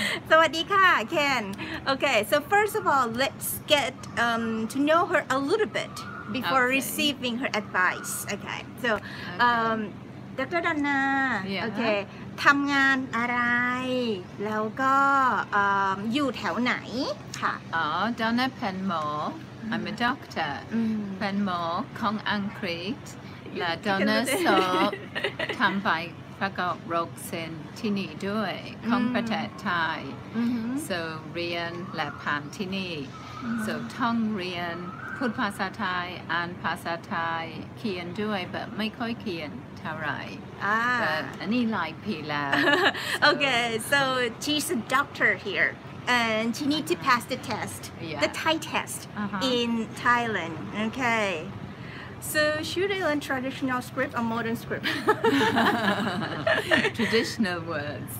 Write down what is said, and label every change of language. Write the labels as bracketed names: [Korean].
[Thai] สวัสดีค่ะ [English] Ken. Okay, so first of all, let's get to know her a little bit before receiving her advice. Okay, so Dr. [Thai] Donna, okay, ทำงานอะไรแล้วก็อยู่แถวไหนค่ะ Donna เป็นหมอ [English] I'm a doctor [Thai] เป็นหมอของอังกฤษและดอนน่าสอบทำใบประกอบโรคเซนที่นี่ด้วยของประเทศไทย so เรียนและผ่านที่นี่ so ท่องเรียนพูดภาษาไทยอ่านภาษาไทยเขียนด้วยแบบไม่ค่อยเขียนเท่าไหร่แต่อันนี้หลายปีแล้ว [English] Okay, so she's a doctor here and she needs to pass the test, the Thai test in Thailand. Okay. So should I learn traditional script or modern script? Traditional words.